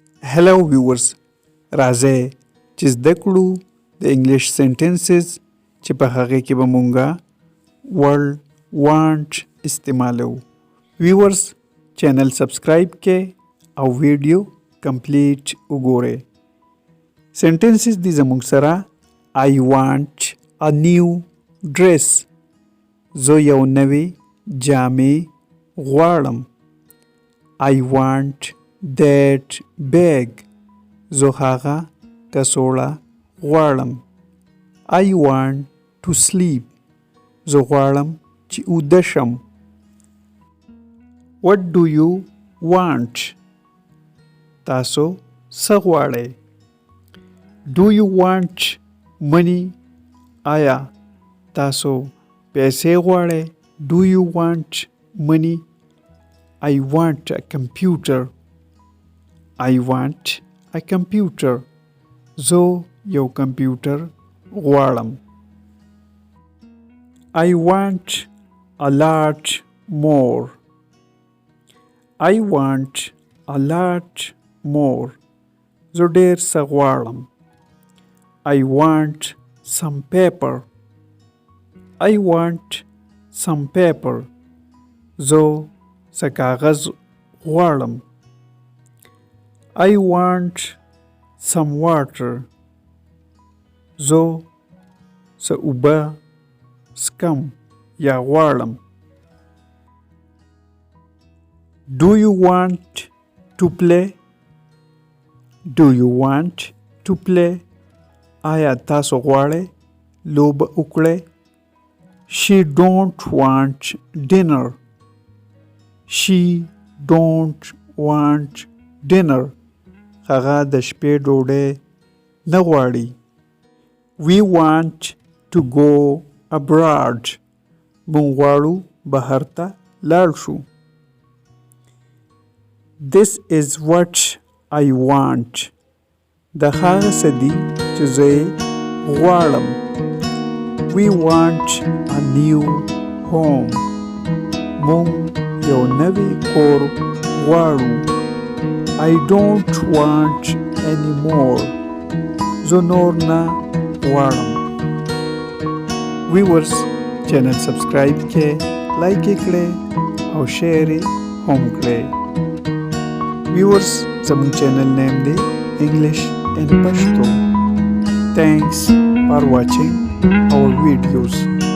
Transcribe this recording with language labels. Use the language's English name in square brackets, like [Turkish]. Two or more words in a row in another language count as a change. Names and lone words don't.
[English] Hello viewers, [Pashto] راځئ چې زده کړو د [English] English sentences [Pashto] چې په هغه کې به مونږه [English] word want [Pashto] استعمالو. [English] viewers channel subscribe [Pashto] کې او [English] video complete [Pashto] وګورئ. سنټنسز دي زموږ سره [English] I want a new dress. [Pashto] زه یو نوې جامې غواړم. [English] I want that bag. [Pashto] زه هغه کڅوړه غواړم. [English] I want to sleep. [Pashto] زه غواړم چې ویده شم. [English] What do you want? [Pashto] تاسو څه غواړئ؟ [English] Do you want money? [Pashto] آیا تاسو پیسې غواړئ؟ [English] Do you want money? I want a computer. I want a computer. [Pashto] زه یو کمپیوټر غواړم. [English] I want a lot more. I want a lot more. [Pashto] زه ډېر څه غواړم. [English] I want some paper. I want some paper. [Pashto] زه څه کاغذ غواړم. [English] I want some water. [Pashto] زه څه اوبه څکم یا غواړم. [English] Do you want to play? Do you want to play? [Pashto] آیا تاسو غواړئ لوبه وکړئ؟ [English] She don't want dinner. She don't want dinner. [Pashto] هغه د شپې ډوډۍ نه غواړي. [English] We want to go abroad. [Pashto] موږ غواړو بهر ته لاړ شو. [English] This is what I want. [Pashto] د هغه څه دي چې زه یې غواړم. [English] We want a new home. [Pashto] موږ یو نوی کور غواړو. [English] I don't want any more. [Pashto] زه نور نه غواړم. [English] viewers channel subscribe [Pashto] کې لایک یې کړئ او شیر یې هم کړئ. ویورز زموږ چینل نیم دی English in Pashto. [English] Thanks for watching our videos.